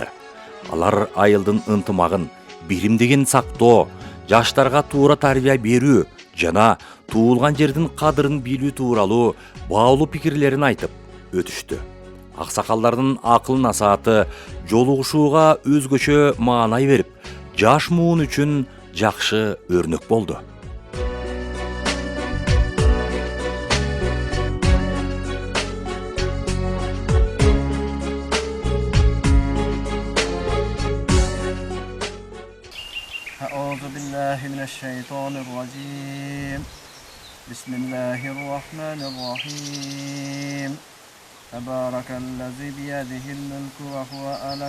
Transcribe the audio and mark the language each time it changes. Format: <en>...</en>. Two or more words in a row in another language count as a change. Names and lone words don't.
<ky>Алар айылдын ынтымагын, биримдигин сактоо, жаштарга туура тарбия берүү жана туулган жердин кадырын билүү тууралуу баалуу пикирлерин айтып өтүштү. Аксакалдардын акыл насааты жолугушууга өзгөчө маанай берип, жаш муун үчүн жакшы өрнөк болду.</ky> <ar>أعوذ بالله من الشيطان الرجيم بسم الله الرحمن الرحيم تبارك الذي بيده الملك وهو على</ar>